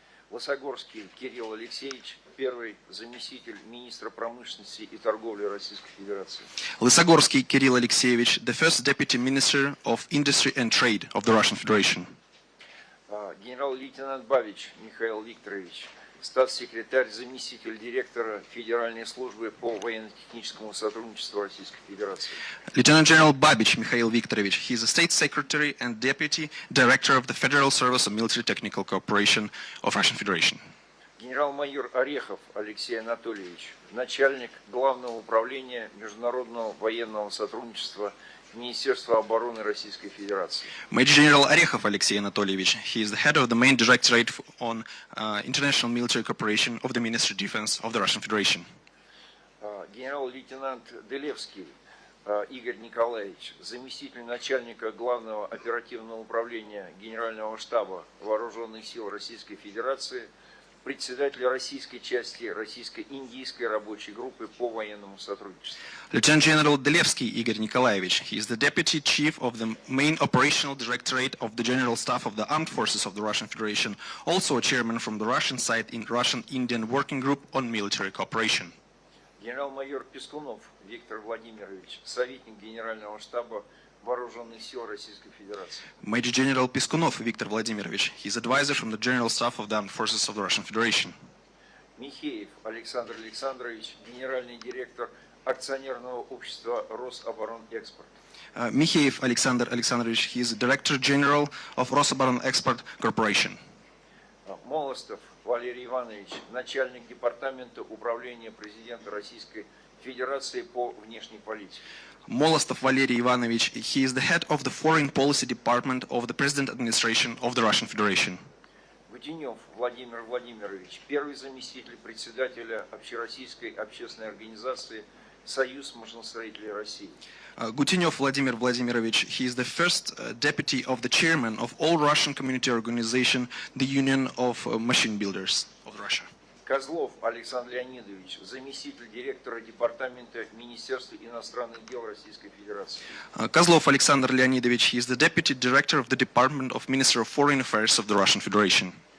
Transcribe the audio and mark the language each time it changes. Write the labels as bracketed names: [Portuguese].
[Russian] Лосогорский Кирилл Алексеевич, первый заместитель министра промышленности и торговли Российской Федерации. [English] Лысогорский Кирилл Алексеевич, the First Deputy Minister of Industry and Trade of the Russian Federation. [Russian] Генерал-лейтенант Бабич Михаил Викторович, статс-секретарь, заместитель директора Федеральной службы по военно-техническому сотрудничеству Российской Федерации. [English] Lieutenant General Babich Mikhail Viktorovich, he is a State Secretary and Deputy Director of the Federal Service of Military Technical Cooperation of Russian Federation. [Russian] Генерал-майор Орехов Алексей Анатольевич, начальник Главного управления международного военного сотрудничества Министерства обороны Российской Федерации. [English] Major General Orechov Alexei Anatольевич, he is the head of the main directorate on international military cooperation of the Ministry of Defense of the Russian Federation. [Russian] Генерал-лейтенант Делевский, Игорь Николаевич, заместитель начальника Главного оперативного управления Генерального штаба Вооруженных сил Российской Федерации, председатель российской части российско-индийской рабочей группы по военному сотрудничеству. [English] Lieutenant General Delevsky Igor Nikolaevich. He is the Deputy Chief of the Main Operational Directorate of the General Staff of the Armed Forces of the Russian Federation, also a chairman from the Russian side in Russian-Indian Working Group on Military Cooperation. [Russian] Генерал-майор Пескунов Виктор Владимирович, советник Генерального штаба Вооруженных сил Российской Федерации. [English] Major General Piskunov Viktor Vladimirovich. He is advisor from the General Staff of the Armed Forces of the Russian Federation. [Russian] Михеев Александр Александрович, генеральный директор акционерного общества Рособоронэкспорт. [English] Mikheyev Alexander Alexandrovich. He is the Director General of Rosoboronexport Corporation. [Russian] Молостов Валерий Иванович, начальник департамента управления президента Российской Федерации по внешней политике. [English] Molostov Valery Ivanovich. He is the head of the Foreign Policy Department of the President Administration of the Russian Federation. [Russian] Гутенев Владимир Владимирович, первый заместитель председателя Общероссийской общественной организации Союз машиностроителей России. [English] Gutynev Vladimir Vladimirovich. He is the first deputy of the chairman of All Russian Community Organization, the Union of Machine Builders of Russia. [Russian] Козлов Александр Леонидович, заместитель директора департамента Министерства иностранных дел Российской Федерации. [English] Kozlov Alexander Leonidovich. He is the deputy director of the Department of Ministry of Foreign Affairs of the Russian Federation.